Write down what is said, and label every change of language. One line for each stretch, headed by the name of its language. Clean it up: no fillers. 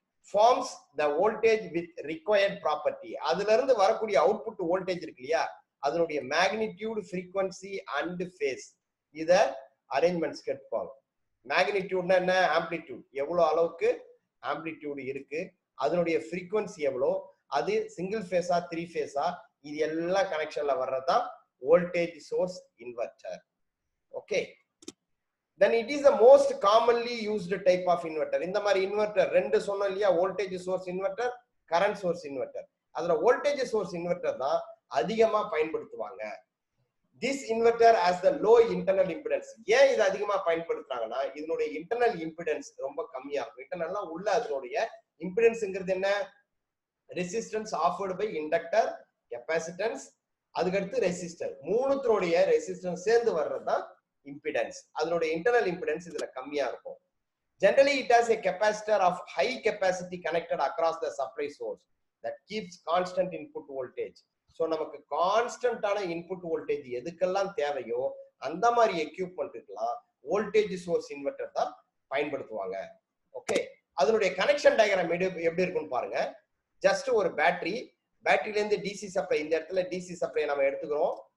English: Forms the voltage with required property.
Tamil: அதுல இருந்து வரக்கூடிய அவுட்புட் வோல்டேஜ் இருக்கு இல்லையா, அதனுடைய மேக்னிடியூட், ஃப்ரீக்வன்சி அண்ட் ஃபேஸ், இத அரேஞ்ச்மெண்ட்ஸ் கேட்பாங்க. மேக்னிடியூட்னா என்ன? ஆம்ப்ளிடியூட், எவ்வளவு அளவுக்கு ஆம்ப்ளிடியூட் இருக்கு, அதனுடைய ஃப்ரீக்வன்சி எவ்வளோ, அது சிங்கிள் ஃபேஸா 3 ஃபேஸா, இது எல்லாம் கனெக்ஷன்ல வர்றதுதான் voltage source inverter.
English: Okay, then it is the most commonly used type of inverter.
Tamil: இந்த மாதிரி இன்வெர்டர் ரெண்டு சொன்னோம் இல்லையா, voltage source inverter, current source inverter. அதுல வோல்டேஜ் சோர்ஸ் இன்வெர்டர் தான் அதிகமா பயன்படுத்துவாங்க.
English: this inverter has the low internal impedance.
Tamil: ஏன் இது அதிகமா பயன்படுத்துறாங்கன்னா இதனுடைய இன்டர்னல் இம்பிடன்ஸ் ரொம்ப கம்மியா இருக்கும். இன்டர்னல்னா உள்ள அதனுடைய இம்பிடன்ஸ்ங்கிறது என்ன? Resistance offered by inductor, capacitance, அதுக்கடுத்து ரெசிஸ்டர், மூணுத்தோடைய ரெசிஸ்டன்ஸ் சேர்ந்து வர்றதுதான் impedance. அதனுடைய internal impedance இதுல கம்மியா இருக்கும்.
English: Generally it has a capacitor of high capacity connected across the supply source that keeps constant input voltage.
Tamil: So நமக்கு கான்ஸ்டன்டான இன்புட் வோல்டேஜ் எதுக்கெல்லாம் தேவையோ அந்த மாதிரி எக்யூப்மெண்ட்டுக்கெல்லாம் வோல்டேஜ் சோர்ஸ் இன்வெர்டர் தான் பயன்படுத்துவாங்க. ஓகே, அதனுடைய கனெக்ஷன் டயக்ராம் எப்படி இருக்குன்னு பாருங்க. ஜஸ்ட் ஒரு பேட்டரியில இருந்து டிசி சப்ளை, இந்த இடத்துல டிசி சப்ளை நம்ம எடுத்துக்கிறோம்.